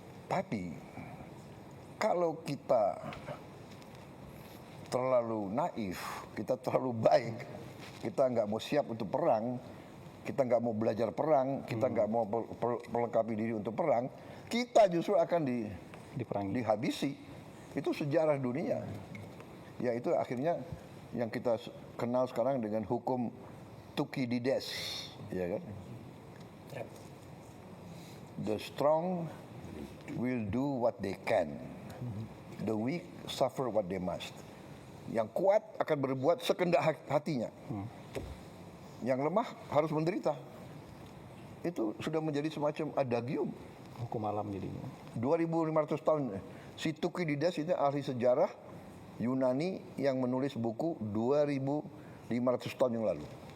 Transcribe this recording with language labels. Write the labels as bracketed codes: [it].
[id] Tapi kalau kita terlalu naif, kita terlalu baik, kita nggak mau siap untuk perang, kita nggak mau belajar perang, kita nggak mau melengkapi diri untuk perang, kita justru akan Diperangi. dihabisi. Itu sejarah dunia. Yaitu akhirnya yang kita kenal sekarang dengan hukum Thukydides, ya kan? [en] The strong will do what they can, the weak suffer what they must. [id] Yang kuat akan berbuat sekendak hatinya, yang lemah harus menderita. Itu sudah menjadi semacam adagium. Hukum alam jadinya. 2500 tahun. Si Thukydides itu ahli sejarah Yunani yang menulis buku 2500 tahun yang lalu.